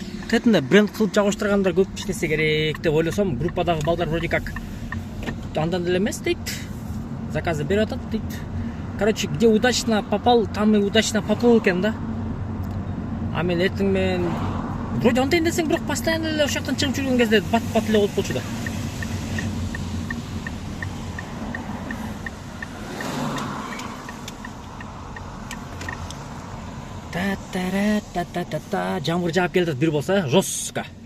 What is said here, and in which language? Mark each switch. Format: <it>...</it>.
<ky>Тетинде бренд кылып жагыштыргандар көп иштесе керек деп ойлосом, группадагы балдар</ky> <ru>вроде как</ru> <ky>андан деле эмес дейт. Заказы берип атат дейт.</ky> <ru>Короче, где удачно попал, там и удачно поплыл</ru> <ky>экен да. А мен эртең менен</ky> <ru>вроде</ru> <ky>антайын десең, бирок постоянно эле ошол жактан чыгып жүргөн кезде бат-бат эле болуп болчу да. Та-та-та-та-та-та. Жамгыр жаап келатат бир болсо,</ky> <ru>жестко.</ru>